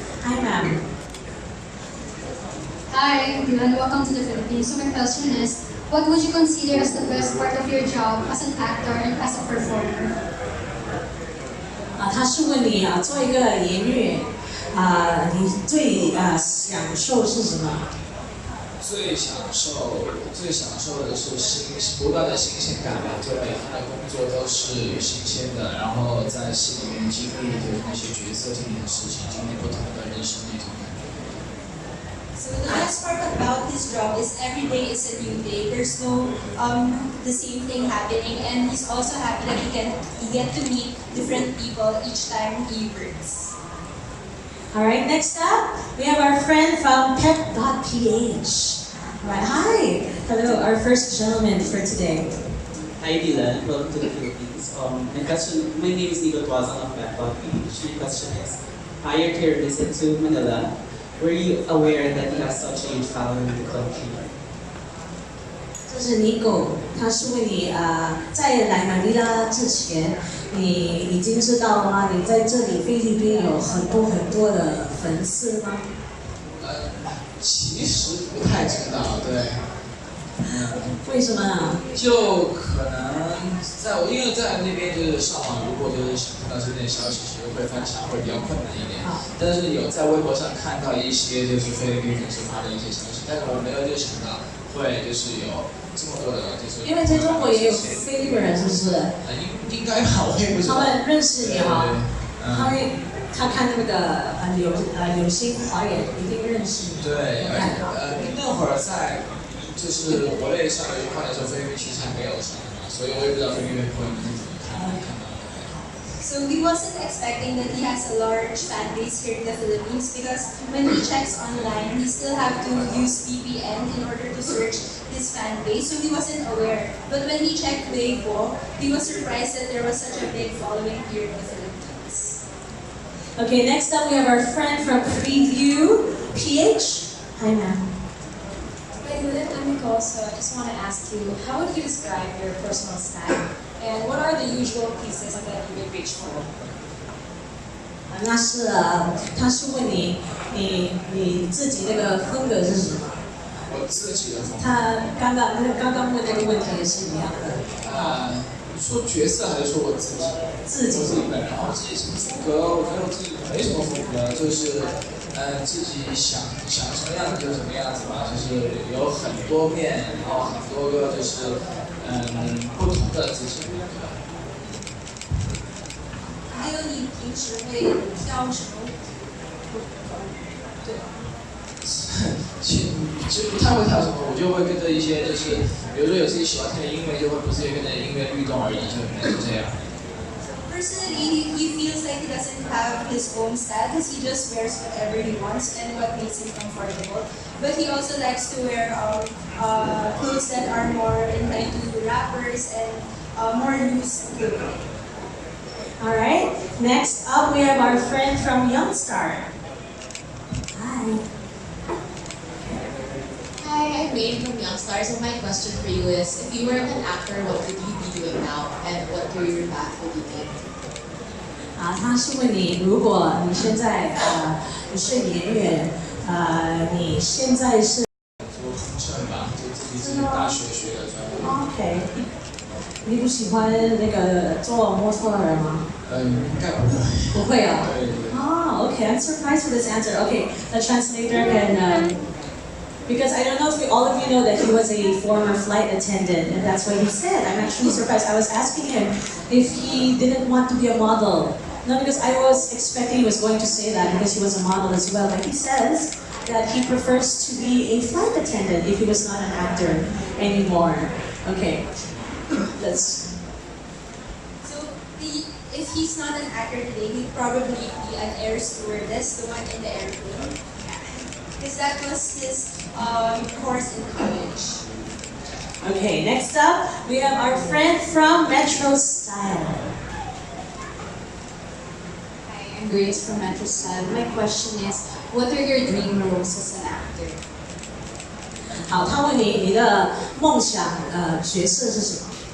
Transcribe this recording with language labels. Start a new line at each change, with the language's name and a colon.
English: Hi, ma'am. Hi everyone, welcome to the Philippines. So my question is, what would you consider as the best part of your job as an actor and as a performer?
Chinese: 他是问你做一个演员你最享受是什么？最享受的是不断的新鲜感吧，就每天的工作都是新鲜的，然后在戏里面经历的那些角色、经历的事情、经历不同的人生那种感觉。
English: So the best part about his job is every day is a new day. There's no the same thing happening, and he's also happy that he get to meet different people each time he works. Alright, next up we have our friend from pep.ph. Alright, hi! Hello, our first gentleman for today. Hi Dylan, welcome to the Philippines. My name is Nico Tuazang of pep.ph. My question is, prior to your visit to Manila, were you aware that you have such a huge following in the country?
Chinese: 这这是 Nico， 他是问你在来马尼拉之前，你已经知道吗？你在这里菲律宾有很多的粉丝吗？其实不太知道，对。为什么呢？就可能因为在那边就是上网，如果就是想看到这件消息，其实会翻墙会比较困难一点。但是有在微博上看到一些就是菲律宾粉丝发的一些消息，但是我没有就想到会就是有这么多的，就是因为在中国也有菲律宾人，是不是？应该吧，我也不知道。他们认识你哈，他看那个流星华演一定认识你。对，而且那会儿在就是国内上流话的时候，菲律宾其实还没有上嘛，所以我也不知道菲律宾朋友们是怎么看到的。
English: So we wasn't expecting that he has a large fan base here in the Philippines because when he checks online, he still have to use VPN in order to search his fan base. So he wasn't aware. But when he checked Weibo, he was surprised that there was such a big following here in the Philippines. Okay, next up we have our friend from Preview, PH. Hi, ma'am. Hi, I'm Nicole. So I just want to ask you, how would you describe your personal style? And what are the usual pieces that you would reach for?
Chinese: 那是他是问你自己那个风格是什么？我自己的风格。他刚刚问那个问题也是一样的。说角色还是说我自己？自己本人。我自己什么风格？我觉得我自己没什么风格，就是自己想什么样子就什么样子吧，就是有很多面，然后很多个就是不同的自己。还有你平时会挑什么？对。其实不太会挑什么，我就会跟着一些就是，比如说有自己喜欢听的音乐，就会不自觉跟着音乐律动而已，就这样。
English: Personally, he feels like he doesn't have his own style because he just wears whatever he wants and what makes him comfortable. But he also likes to wear clothes that are more inclined to rappers and more loose clothing. Alright, next up we have our friend from Youngstar. Hi. Hi, I'm Rain from Youngstar. So my question for you is, if you were an actor, what would you be doing now, and what career path would you take?
Chinese: 他是问你，如果你现在不是演员，你现在是做空乘吧，就自己大学学的专业。 OK。你不喜欢那个做模特儿吗？应该不会。不会啊。对对。
English: Okay. I'm surprised with this answer. Okay, the translator can. Because I don't know if all of you know that he was a former flight attendant, and that's what he said. I'm actually surprised. I was asking him if he didn't want to be a model. No, because I was expecting he was going to say that because he was a model as well. But he says that he prefers to be a flight attendant if he was not an actor anymore. Okay, let's. So if he's not an actor today, he'd probably be an air stewardess, the one in the airplane. Because that was his course in college. Okay, next up, we have our friend from Metro Style. Hi, I'm Grace from Metro Style. My question is, what are your dream roles as an actor?
Chinese: 好，他问你的梦想角色是什么？